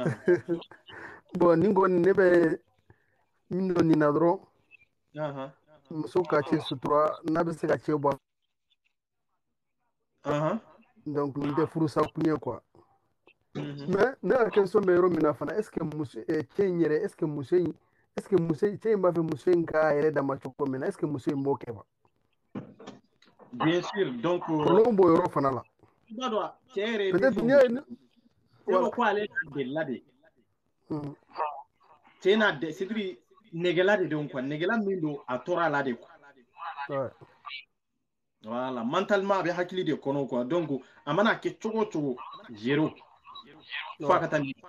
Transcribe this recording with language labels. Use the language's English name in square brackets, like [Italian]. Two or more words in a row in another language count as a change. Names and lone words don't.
[Bambara] bon nin kɔni ne bɛ min dɔn nin na dɔrɔn muso ka cɛ sutura n'a bɛ se ka cɛ bɔ donc nin tɛ furusa kun ye [French] quoi mais [Bambara] ne ka question bɛ yɔrɔ min na fana [French] est ce que [Bambara] muso cɛ in yɛrɛ [French] est ce que [Bambara] muso in cɛ in b'a fɛ muso in k'a yɛrɛ dama cogo min na [French] est ce que [Bambara] muso in b'o kɛ wa [French] bien sûr donc [Bambara] problème b'o yɔrɔ fana la i b'a dɔn cɛ yɛrɛ peut-être n'i y'a ye ko ale n'a delila de cɛ n'a de [French] c'est dire [Bambara] negela de don quoi negela min don a tora a la de [French] quoi voilà mentalement [Bambara] a bɛ hakili de kɔnɔ [French] quoi donc [Bambara] a mana kɛ cogo o cogo zéro f'a ka taa